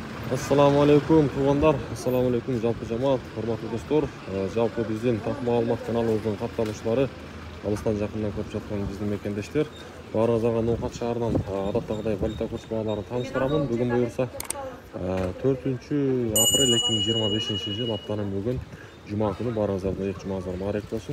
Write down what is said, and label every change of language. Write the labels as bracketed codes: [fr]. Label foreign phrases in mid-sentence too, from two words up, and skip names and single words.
[ar] السلام عليكم tug'anlar, السلام عليكم [ky] жалпы жамаат, [uz] hormatli do'stlar. [ky] Жалпы биздин так маалымат каналыбыздын катталуучулары, алыстан жакындан көрүп жаткан биздин мекендештер, баарыңыздарга Ноокат шаарынан адаттагыдай валюта курс бааларын тааныштырамын. Бүгүн буюрса 4 апрель 2025 аптанын бүгүн жума күнү баарыңыздардын ыйык жумаңыздар маарек болсун.